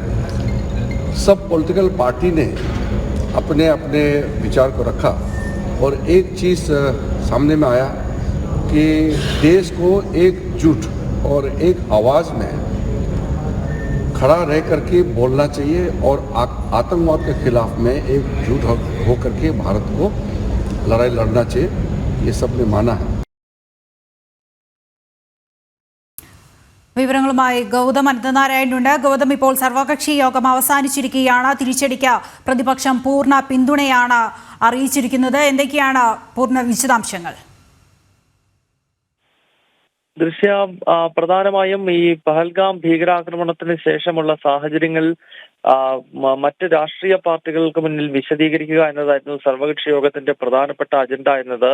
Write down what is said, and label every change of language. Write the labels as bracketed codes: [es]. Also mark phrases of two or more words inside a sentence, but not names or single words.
[hi] सब [en] political party [hi] ने अपने अपने विचार को रखा और एक चीज़ सामने में आया कि देश को एकजुट और एक आवाज़ में खड़ा रह करके बोलना चाहिए और आतंकवाद के खिलाफ में एकजुट हो करके भारत को लड़ाई लड़ना चाहिए. ये सब ने माना है. [ml] വിവരങ്ങളുമായി ഗൗതം അനന്തനാരായണനുണ്ട്. ഗൗതം, ഇപ്പോൾ സർവകക്ഷി യോഗം അവസാനിച്ചിരിക്കുകയാണ്. തിരിച്ചടിക്ക് പ്രതിപക്ഷം പൂർണ്ണ പിന്തുണയാണ് അറിയിച്ചിരിക്കുന്നത്. എന്തൊക്കെയാണ് പൂർണ്ണ വിശദാംശങ്ങൾ? പ്രധാനമായും ഈ പഹൽഗാം ഭീകരാക്രമണത്തിന് ശേഷമുള്ള സാഹചര്യങ്ങൾ മറ്റ് രാഷ്ട്രീയ പാർട്ടികൾക്ക് മുന്നിൽ വിശദീകരിക്കുക എന്നതായിരുന്നു സർവകക്ഷി യോഗത്തിന്റെ പ്രധാനപ്പെട്ട അജണ്ട എന്നത്.